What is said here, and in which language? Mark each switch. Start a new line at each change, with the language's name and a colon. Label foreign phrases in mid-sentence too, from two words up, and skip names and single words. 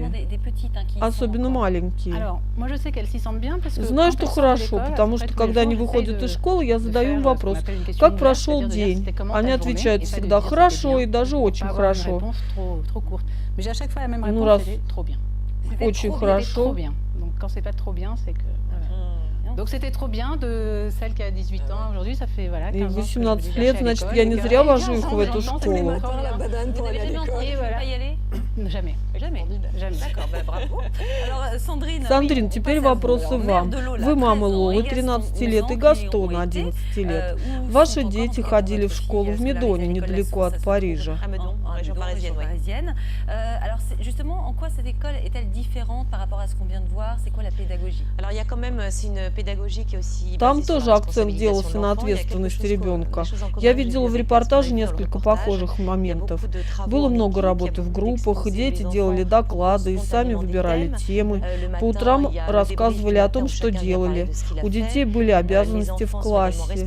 Russian: Особенно маленькие. Знаю, что хорошо, потому что когда они выходят из школы, я задаю им вопрос, как прошел день. Они отвечают всегда хорошо и даже очень хорошо. Ну, раз очень хорошо.
French: Donc c'était trop bien de celle qui a 18 ans aujourd'hui, ça fait voilà 15 ans.
Russian: 18 лет, значит, я не зря вожу их в эту школу.
French: Jamais. Jamais. D'accord, bravo. Alors,
Russian: Сандрин, теперь вопросы вам. Вы мама Лолы, 13 лет, и Гастона, 11 лет. Ваши дети ходили в школу в Медоне, недалеко от Парижа.
French: Alors, justement, en quoi cette école est-elle différente par rapport à ce qu'on vient de voir? C'est quoi la pédagogie? Alors, il y a quand même, c'est une pédagogie qui est aussi.
Russian: Там тоже акцент делался на ответственности ребенка. Я видела в репортаже несколько похожих моментов. Было много работы в группах, дети делали доклады и сами выбирали темы. По утрам рассказывали о том, что делали. У детей были обязанности в классе.